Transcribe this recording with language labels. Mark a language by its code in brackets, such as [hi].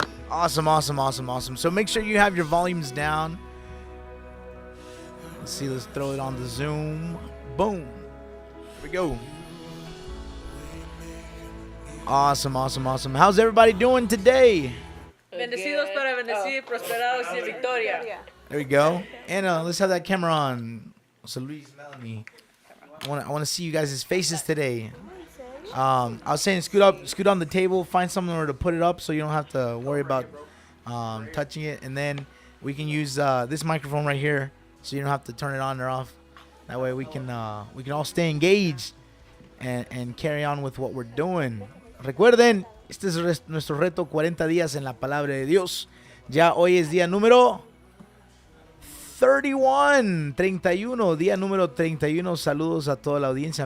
[en] off. Awesome. So make sure you have your volumes down. Let's see, let's throw it on the Zoom. Boom. Here we go. Awesome. How's everybody doing today? [es] Bendecidos para bendecir, prosperados y victoria. [en] There we go. And let's have that camera on. So Luis, Melanie. I want to see you guys' faces today. I was saying scoot on the table, find somewhere to put it up so you don't have to worry about touching it, and then we can use this microphone right here so you don't have to turn it on or off. That way we can all stay engaged and carry on with what we're doing. [es] Recuerden, este es nuestro reto 40 días en la palabra de Dios. Ya hoy es día número 31, día número 31. Saludos a toda la audiencia.